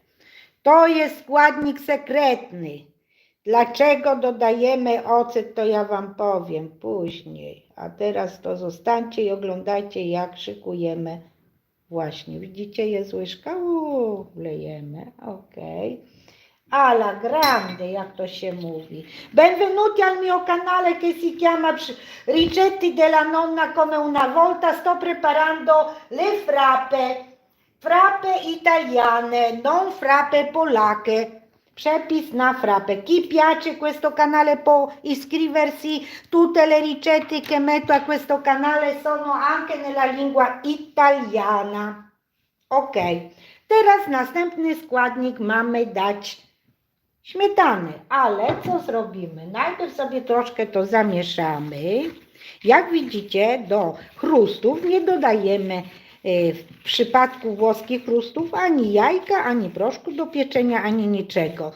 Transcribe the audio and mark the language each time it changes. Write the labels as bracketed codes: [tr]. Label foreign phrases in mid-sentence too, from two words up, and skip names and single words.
[pl] To jest składnik sekretny. Dlaczego dodajemy ocet, to ja Wam powiem później. A teraz to zostańcie i oglądajcie, jak szykujemy. Właśnie, widzicie, jest łyżka? Wlejemy, [it] ok. Alla grande, [pl] jak to się mówi. [it] Benvenuti al mio canale che si chiama Ricetti della nonna come una volta. Sto preparando le frappe. Frappe italiane, non frappe polacche. [pl] Przepis na frappe. [it] Chi piace questo canale può iscriversi. Tutte le ricette che metto a questo canale sono anche nella lingua italiana. [pl] Ok. Teraz następny składnik mamy dać śmietany. Ale co zrobimy? Najpierw sobie troszkę to zamieszamy. Jak widzicie, do chrustów nie dodajemy w przypadku włoskich chrustów ani jajka, ani proszku do pieczenia, ani niczego.